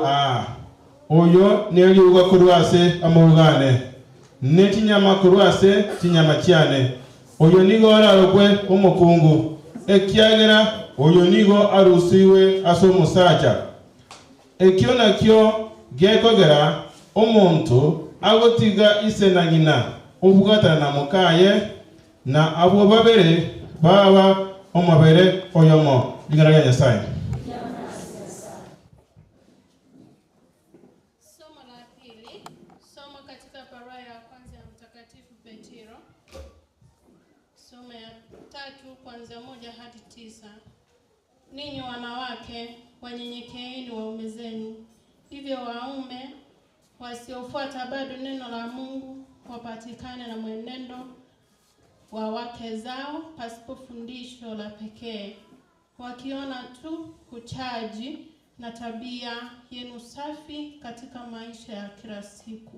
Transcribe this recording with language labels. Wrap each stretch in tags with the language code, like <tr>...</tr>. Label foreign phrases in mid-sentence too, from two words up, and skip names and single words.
<guz>oyo nelio ugakorwase amugane nechinyama korwase chinyama chiane oyo nigo ararokwe omukungu ekiagera oyo nigo arusiwe ase omusacha ekio nakio gekogera omuntu agotiga ise na nyina obugatana na mukaye na abo babere baba omabere oyomo ligana ya Nyasaye.</guz> <sw>Somo la pili, somo katika barua ya kwanza ya Mtakatifu Petro. Somo ya 3 kuanzia 1 hadi 9. Ninyi wanawake wanyenyekeeni waume zenu, hivyo waume wasiofuata bado neno la Mungu wapatikane na mwenendo wa wake zao pasipo fundisho la pekee, wakiona tu kuchaji na tabia yenu safi katika maisha ya kila siku.</sw>